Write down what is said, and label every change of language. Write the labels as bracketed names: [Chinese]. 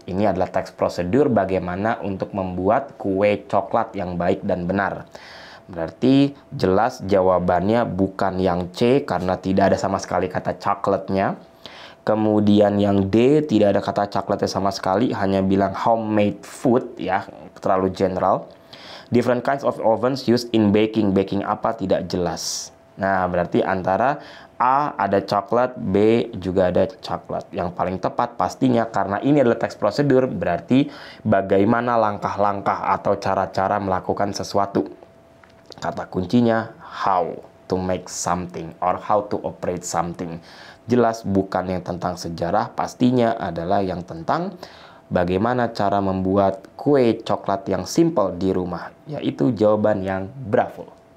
[Indonesian] Ini adalah teks prosedur bagaimana untuk membuat kue coklat yang baik dan benar. Berarti jelas jawabannya bukan yang C karena tidak ada sama sekali kata coklatnya. Kemudian yang D tidak ada kata coklatnya sama sekali, hanya bilang homemade food ya, terlalu general. [English] Different kinds of ovens used in baking. [Indonesian] Baking apa tidak jelas. Nah, berarti antara A ada coklat, B juga ada coklat. Yang paling tepat pastinya karena ini adalah teks prosedur, berarti bagaimana langkah-langkah atau cara-cara melakukan sesuatu. [English] Kata kuncinya how to make something or how to operate something. [Indonesian] Jelas bukan yang tentang sejarah, pastinya adalah yang tentang bagaimana cara membuat kue coklat yang simple di rumah. Yaitu jawaban yang bravo.